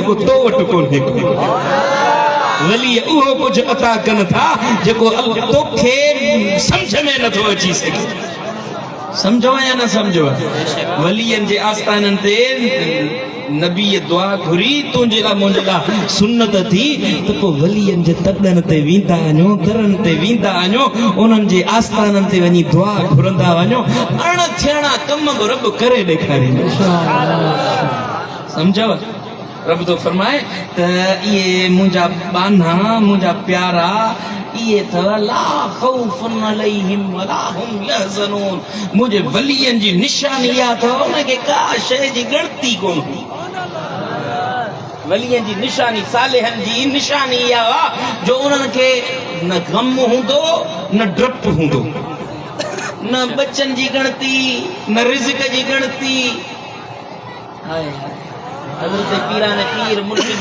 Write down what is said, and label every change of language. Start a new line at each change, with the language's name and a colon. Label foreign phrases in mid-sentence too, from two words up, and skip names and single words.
Sindhi: जेको तो वटि कोन्हे वली उहो कुझु अता कनि था जेको तोखे सम्झ में नथो अची सघे सम्झो या न सम्झो वलीअनि जे आस्थाननि ते नबीअ दुआ घुरी तुंहिंजे लाइ मुंहिंजे लाइ सुन्नत थी त पोइ वलीअनि जे तॾनि ते वेंदा वञो दरनि ते वेंदा वञो उन्हनि जे आस्थाननि ते वञी दुआ घुरंदा वञो अणथियणा कम बि रब करे ॾेखारींदो सम्झव रब तो फरमाए त इहे मुंहिंजा बाना मुंहिंजा प्यारा इहे अथव
Arabic: لا خوف عليهم ولا هم يحزنون
Sindhi: मुंहिंजे वलीअनि जी निशानी इहा अथव उनखे का शइ जी ॻणती कोन वलीअनि जी निशानी सालेहनि जी निशानी इहा आहे जो उन्हनि खे न ग़म हूंदो न डपु हूंदो न बचनि जी ॻणती न रिज़्क़ जी ॻणती हाय हाय हज़रत पीरान पीर मुर्शिद